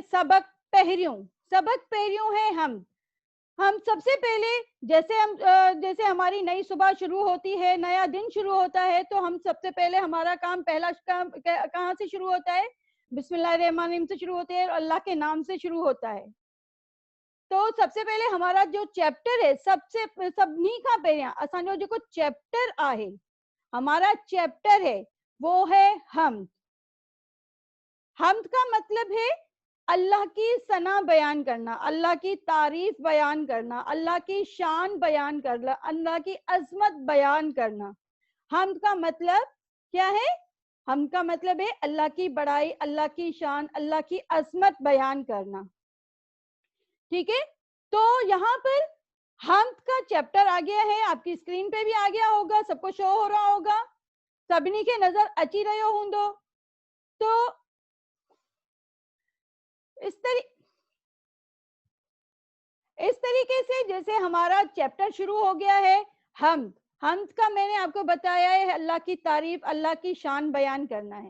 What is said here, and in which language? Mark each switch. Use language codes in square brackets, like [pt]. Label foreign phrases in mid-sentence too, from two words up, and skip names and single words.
[sd] सबक पहरियों, सबक पहरियों [ur] ہے ہم سب سے پہلے، جیسے ہماری نئی صبح شروع ہوتی ہے، نیا دن شروع ہوتا ہے، تو ہم سب سے پہلے ہمارا کام، پہلا کام کہاں سے شروع ہوتا ہے? بسم اللہ الرحمن الرحیم سے شروع ہوتے ہیں، اللہ کے نام سے شروع ہوتا ہے. تو سب سے پہلے ہمارا جو چیپٹر ہے, [sd] सबसे सभिनी खां पहिरियां असांजो जेको चैप्टर आहे, [ur] ہمارا چیپٹر ہے وہ ہے حمد. حمد کا مطلب ہے اللہ کی ثنا بیان کرنا، اللہ کی تعریف بیان کرنا، اللہ کی شان بیان کرنا، اللہ کی عظمت بیان کرنا. حمد کا مطلب کیا ہے? حمد کا مطلب ہے اللہ کی بڑائی، اللہ کی شان، اللہ کی عظمت بیان کرنا. ٹھیک ہے، تو یہاں پر حمد کا چیپٹر آ گیا ہے، آپ کی اسکرین پہ بھی آ گیا ہوگا، سب کو شو ہو رہا ہوگا, [sd] सभी के नजर अची रहियो हूंदो। [ur] تو اس طریقے سے جیسے ہمارا چیپٹر شروع ہو گیا ہے، حمد. حمد کا میں نے آپ کو بتایا ہے اللہ کی تعریف، اللہ کی شان بیان کرنا ہے.